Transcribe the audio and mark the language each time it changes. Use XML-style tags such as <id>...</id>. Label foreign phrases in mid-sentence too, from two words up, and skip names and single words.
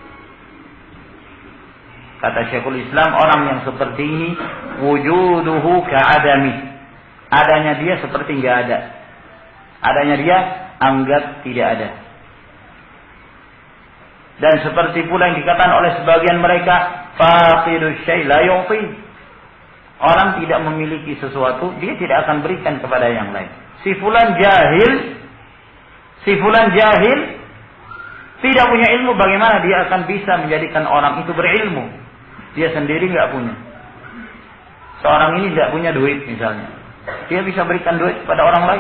<id>Kata Syekhul Islam, orang yang seperti ini</id> <ar>وجوده كعدمي,</ar> <id>adanya dia seperti enggak ada, adanya dia anggap tidak ada. Dan seperti pula yang dikatakan oleh sebagian mereka,</id> <ar>فاقد الشيء لا يعطي,</ar> <id>orang tidak memiliki sesuatu, dia tidak akan berikan kepada yang lain. Si fulan jahil, tidak punya ilmu, bagaimana dia akan bisa menjadikan orang itu berilmu? Dia sendiri nggak punya. Seorang ini nggak punya duit misalnya, dia bisa berikan duit kepada orang lain?</id>